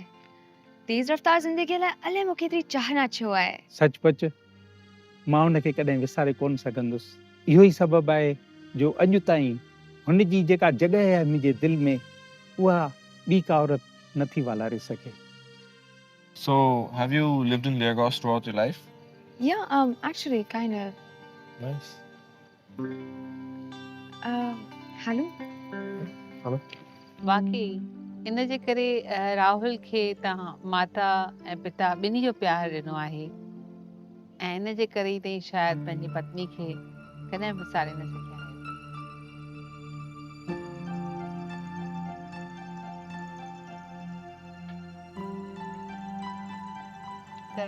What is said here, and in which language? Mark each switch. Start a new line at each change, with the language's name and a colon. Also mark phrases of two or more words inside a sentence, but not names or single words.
Sindhi: तेज़ रफ़्तार ज़िंदगीअ लाइ अलाए मूंखे एतिरी चाहना छो आहे। सचपच मां हुनखे कॾहिं विसारे कोन सघंदुसि। इहो ई सबबु आहे जो अॼु ताईं हुन जी जेका जॻह आहे मुंहिंजे दिलि में, उहा ॿी का औरत नथी वालारे सघे।
English: So, have you lived in Lagos throughout your life? Yeah, actually, kind of. Nice. Hello? Hello?
Sindhi: वाकई इन जे करे राहुल खे तव्हां माता ऐं पिता ॿिन्ही जो प्यारु ॾिनो आहे ऐं इन जे करे ई तव्हीं शायदि पंहिंजी पत्नी खे कॾहिं विसारे न सघिया आहियो।